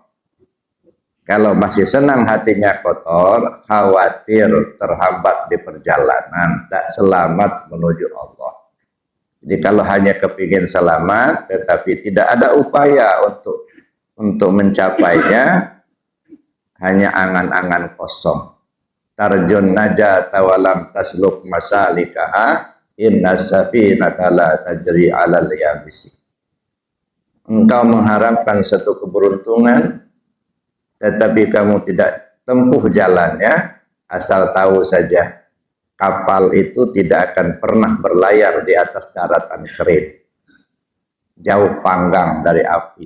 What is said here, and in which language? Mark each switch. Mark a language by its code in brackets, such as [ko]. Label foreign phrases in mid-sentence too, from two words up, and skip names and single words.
[id] Kalau masih senang hatinya kotor, khawatir terhambat di perjalanan, tak selamat menuju Allah. Jadi kalau hanya kepingin selamat, tetapi tidak ada upaya untuk mencapainya, hanya angan-angan kosong. [ar] ترجو النجاة ولم تسلك مسالكها إن السفينة لا تجري على اليبس. [id] Engkau mengharapkan satu keberuntungan, tetapi kamu tidak tempuh jalannya, asal tahu saja kapal itu tidak akan pernah berlayar di atas daratan kering, jauh panggang dari api.